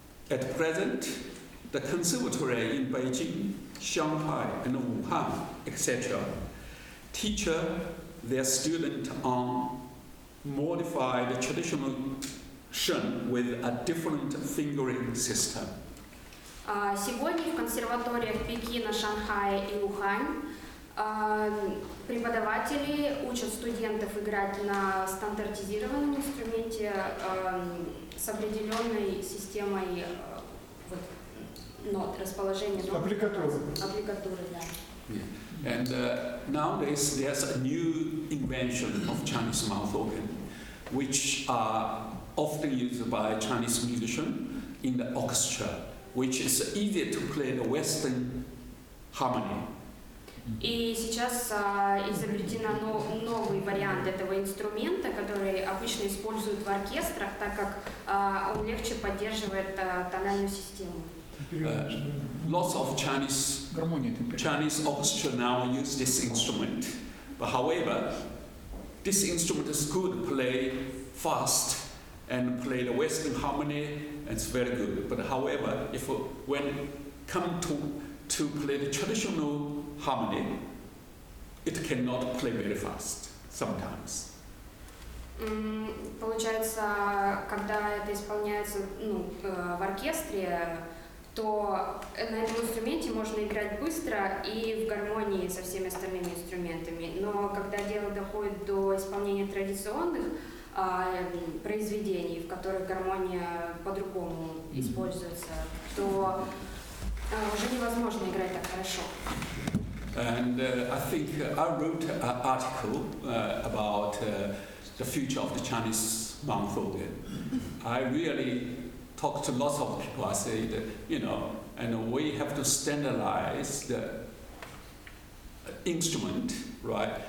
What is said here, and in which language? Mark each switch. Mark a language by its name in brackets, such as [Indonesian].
[English] At present, the conservatory in Beijing, Shanghai, and Wuhan, etc., teach their students on modified traditional zheng with a different fingering system. [Russian] Сегодня в консерваториях Пекина, Шанхая и Ухань преподаватели учат студентов играть на стандартизированном инструменте с определенной системой нот, расположения нот. Аппликатуры, да. [English] And nowadays there's a new invention of Chinese mouth organ, which are often used by Chinese musicians in the orchestra, which is easier to play the Western harmony. [Russian] И сейчас изобретена новый вариант этого инструмента, который обычно используют в оркестрах, так как он легче поддерживает тональную систему. [English] Lots of Chinese orchestra now use this instrument, but however, this instrument is good to play fast and play the Western harmony, it's very good. But however, if when come to play the traditional harmony, it cannot play very fast sometimes. [Russian] Получается, когда это исполняется в оркестре, то на этом инструменте можно играть быстро и в гармонии со всеми остальными инструментами. Но когда дело доходит до исполнения традиционных произведений, в которых гармония по-другому используется, то уже невозможно играть так хорошо. [English] And I think I wrote an article about the future of the Chinese mouth organ. I really talked to lots of people. I said, and we have to standardize the instrument, right?